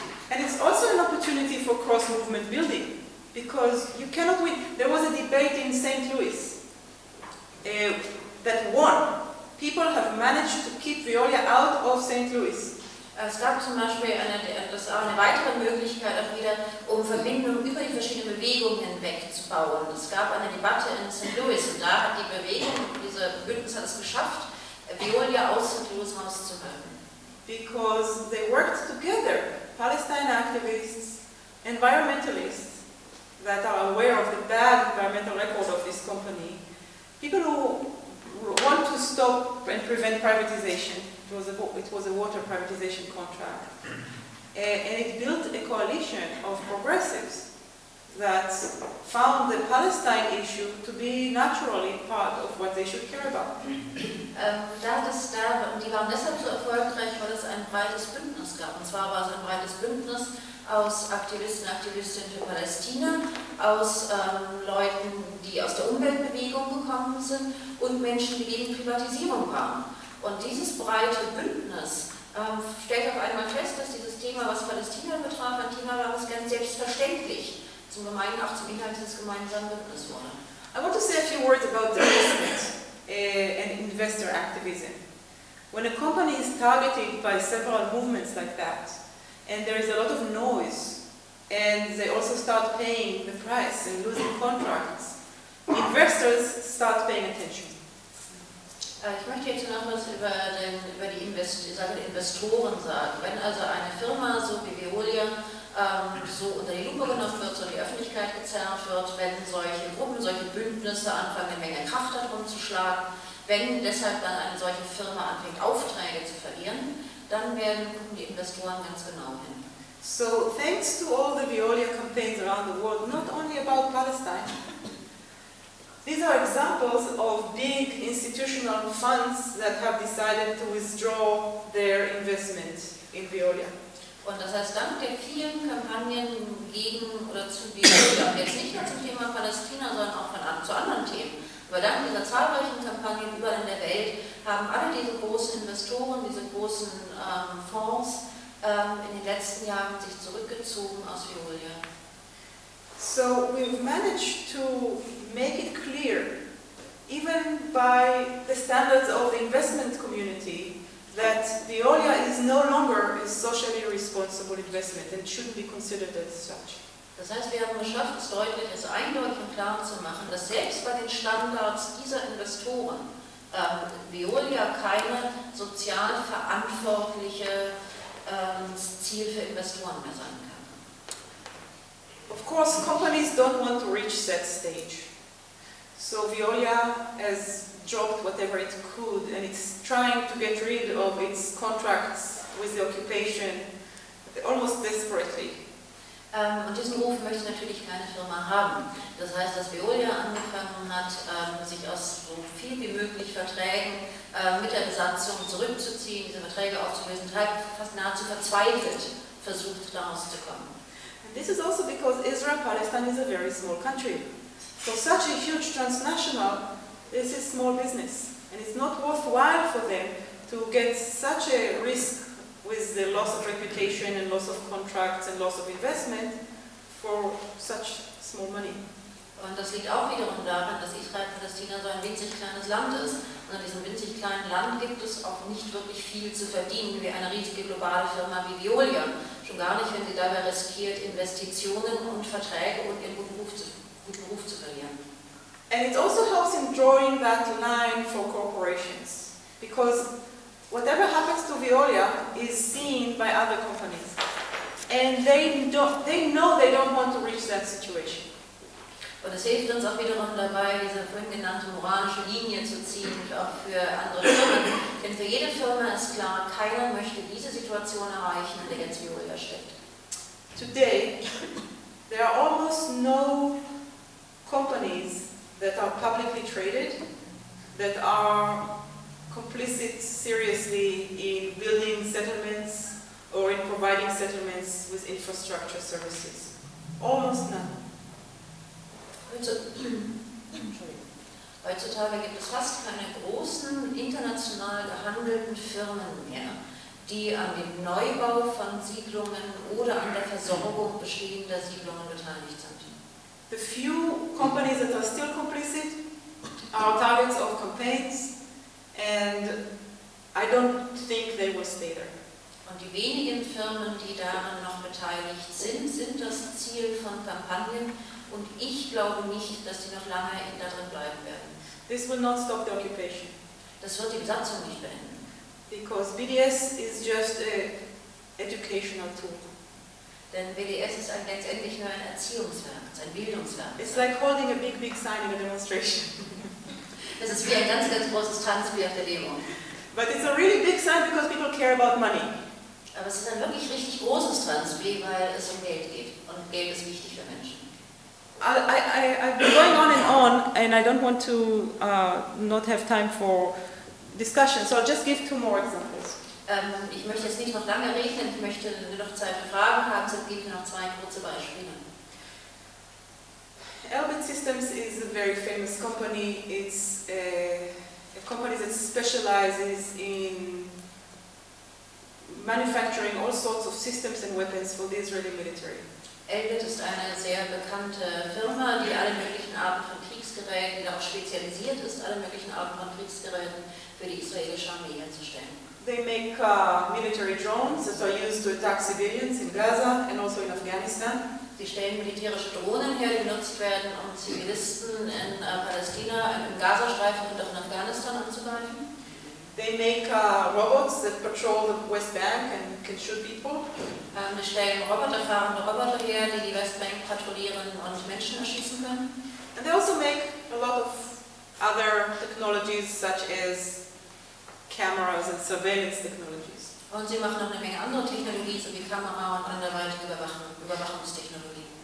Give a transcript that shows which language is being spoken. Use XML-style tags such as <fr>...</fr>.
<en>And it's also an opportunity for cross-movement building, because you cannot win. There was a debate in St. Louis that won. People have managed to keep Veolia out of St. Louis.</en> <de>Es gab zum Beispiel eine weitere Möglichkeit auch wieder, um Verbindungen über die verschiedenen Bewegungen hinweg zu bauen. Es gab eine Debatte in St. Louis, und da hat die Bewegung, diese Bündnis hat es geschafft, Veolia aus St. Louis rauszuhalten.</de> <en>Because they worked together, Palestine activists, environmentalists that are aware of the bad environmental record of this company, people who want to stop and prevent privatization, it was a water privatization contract, and it built a coalition of progressives that found the Palestine issue to be naturally part of what they should care about.</en> <de>Die waren deshalb so erfolgreich, weil es ein breites Bündnis gab. Und zwar war es ein breites Bündnis aus Aktivisten und Aktivistinnen für Palästina, aus Leuten, die aus der Umweltbewegung gekommen sind und Menschen, die gegen Privatisierung waren. Und dieses breite Bündnis stellt auf einmal fest, dass dieses Thema, was Palästina betraf, ein Thema war, was ganz selbstverständlich auch zum Inhalt des gemeinsamen Bündnisses wurde.</de> <en>I want to say a few words about the investment and investor activism. When a company is targeted by several movements like that, and there is a lot of noise, and they also start paying the price and losing contracts, investors start paying attention.</en> <de>Ich möchte jetzt noch was über die Investoren sagen. Wenn also eine Firma, so wie Veolia, so unter die Lupe genommen wird, so in die Öffentlichkeit gezerrt wird, wenn solche Gruppen, solche Bündnisse anfangen, eine Menge Kraft darum zu schlagen, wenn deshalb dann eine solche Firma anfängt, Aufträge zu verlieren, dann werden die Investoren ganz genau hin.</de> <en>So, thanks to all the Veolia campaigns around the world, not only about Palestine. These are examples of big institutional funds that have decided to withdraw their investment in Veolia.</en> <de>Und das heißt, dank der vielen Kampagnen gegen oder zu Veolia, jetzt nicht nur zum Thema Palästina, sondern auch zu anderen Themen, aber dank dieser zahlreichen Kampagnen überall in der Welt, haben alle diese großen Investoren, diese großen Fonds in den letzten Jahren sich zurückgezogen aus Veolia.</de> <en>So we've managed to make it clear, even by the standards of the investment community, that Veolia is no longer a socially responsible investment and shouldn't be considered as such.</en> <de>Das heißt, wir haben geschafft, es deutlich, es eindeutig und klar zu machen, dass selbst bei den Standards dieser Investoren Veolia keine sozial verantwortliche Ziel für Investoren mehr sein kann.</de> <en>Of course, companies don't want to reach that stage. So Veolia has dropped whatever it could, and it's trying to get rid of its contracts with the occupation almost desperately.</en> <de>Und diesen Ruf möchte natürlich keine Firma haben. Das heißt, dass Veolia angefangen hat, sich aus so viel wie möglich Verträgen mit der Besatzung zurückzuziehen, diese Verträge aufzulösen, fast nahezu verzweifelt versucht, daraus zu kommen.</de> <en>And this is also because Israel-Palestine is a very small country. For such a huge transnational, this is small business. And it's not worthwhile for them to get such a risk with the loss of reputation and loss of contracts and loss of investment for such small money.</en> <de>Und das liegt auch wiederum daran, dass Israel-Palästina so ein winzig kleines Land ist. Und an diesem winzig kleinen Land gibt es auch nicht wirklich viel zu verdienen, wie eine riesige globale Firma wie Veolia. Schon gar nicht, wenn sie dabei riskiert, Investitionen und Verträge und ihren guten Ruf zu verlieren.</de> <en>And it also helps in drawing that line for corporations. Because whatever happens to Veolia is seen by other companies. And they know they don't want to reach that situation.</en> <de>Und es hilft uns auch wiederum dabei, diese vorhin genannte moralische Linie zu ziehen, auch für andere Firmen. Denn für jede Firma ist klar, keiner möchte diese Situation erreichen, in der jetzt Veolia steckt.</de> <en>Today, there are almost no companies that are publicly traded, that are complicit seriously in building settlements or in providing settlements with infrastructure services. Almost none.</en> <de>Heutzutage gibt es fast keine großen international gehandelten Firmen mehr, die an dem Neubau von Siedlungen oder an der Versorgung bestehender Siedlungen beteiligt sind.</de> <en>The few companies that are still complicit are targets of campaigns, and I don't think they will stay there.</en> <de>Und die wenigen Firmen, die daran noch beteiligt sind, sind das Ziel von Kampagnen. Und ich glaube nicht, dass sie noch lange da drin bleiben werden.</de> <en>This will not stop the occupation.</en> <de>Das wird die Besatzung nicht beenden.</de> <en>Because BDS is just an educational tool.</en> <de>Denn BDS ist letztendlich nur ein Erziehungswerk, ein Bildungswerk.</de> <en>It's like holding a big sign in a demonstration.</en> <de>Das ist wie ein ganz großes Tanzbier auf der Demo.</de> <en>But it's a really big sign because people care about money.</en> <de>Aber es ist ein wirklich richtig großes Tanzbier, weil es um Geld geht. Und Geld ist wichtig für Menschen.</de> <en>I've been going on, and I don't want to not have time for discussion, so I'll just give two more examples.</en> <de>Ich möchte jetzt nicht noch lange reden, ich möchte nur noch Zeit für Fragen haben, so gebe ich noch zwei kurze Beispiele.</de> <en>Elbit Systems is a very famous company. It's a company that specializes in manufacturing all sorts of systems and weapons for the Israeli military.</en> <de>Elbit ist eine sehr bekannte Firma, die alle möglichen Arten von Kriegsgeräten, die auch spezialisiert ist, alle möglichen Arten von Kriegsgeräten für die israelische Armee herzustellen.</de> <en>They make military drones that are used to attack civilians in Gaza and also in Afghanistan.</en> <de>Sie stellen militärische Drohnen her, die genutzt werden, um Zivilisten in Palästina, im Gazastreifen und auch in Afghanistan anzugreifen.</de> <en>They make robots that patrol the West Bank and can shoot people.</en> <de>Wir stellen roboterfahrende Roboter her, die die Westbank patrouillieren und Menschen erschießen können.</de> <en>And they also make a lot of other technologies, such as cameras and surveillance technologies.</en> <de>Und sie machen noch eine Menge andere Technologien, so wie Kamera und anderweitige Überwachungstechnologie.</de>